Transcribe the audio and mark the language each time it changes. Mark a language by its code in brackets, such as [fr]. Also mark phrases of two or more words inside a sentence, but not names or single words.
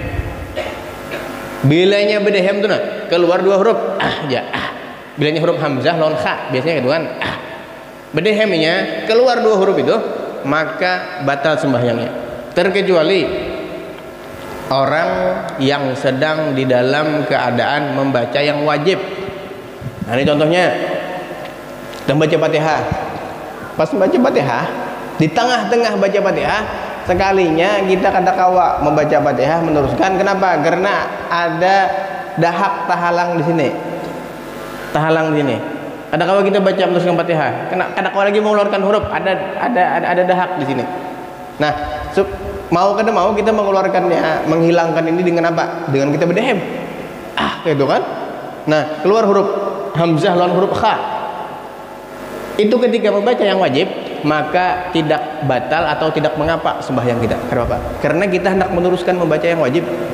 [id] Bilanya berdehem itu nah, keluar dua huruf bilanya huruf hamzah lawan kha biasanya gitu kan, bedehemnya keluar dua huruf itu, maka batal sembahyangnya, terkecuali orang yang sedang di dalam keadaan membaca yang wajib. Nah, ini contohnya kita baca Fatihah. Pas membaca Fatihah, di tengah-tengah baca Fatihah, sekalinya kita [bjn] kada kawa [id] membaca Fatihah meneruskan. Kenapa? Karena ada dahak tahalang di sini. Tahalang di sini. Ada kawa kita baca meneruskan Fatihah, [bjn] kada kawa [id] lagi mengeluarkan huruf, ada dahak di sini. Nah, mau kada mau kita mengeluarkannya, menghilangkan ini dengan apa? Dengan kita berdehem. Gitu kan? Nah, keluar huruf hamzah lawan huruf kha. Itu ketika membaca yang wajib, maka tidak batal atau tidak mengapa sembahyang kita. Kenapa? Karena kita hendak meneruskan membaca yang wajib.